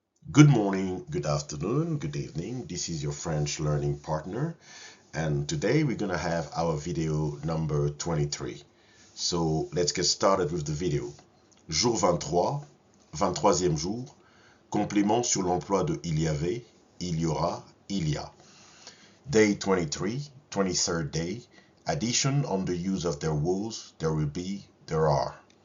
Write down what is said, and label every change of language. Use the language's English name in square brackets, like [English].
[English] Good morning, good afternoon, good evening. This is your French learning partner, and today we're gonna have our video number 23. So let's get started with the video. [French] Jour 23, 23e jour, complément sur l'emploi de il y avait, il y aura, il y a. [English] Day 23, 23rd day, addition on the use of there was, there will be, there are.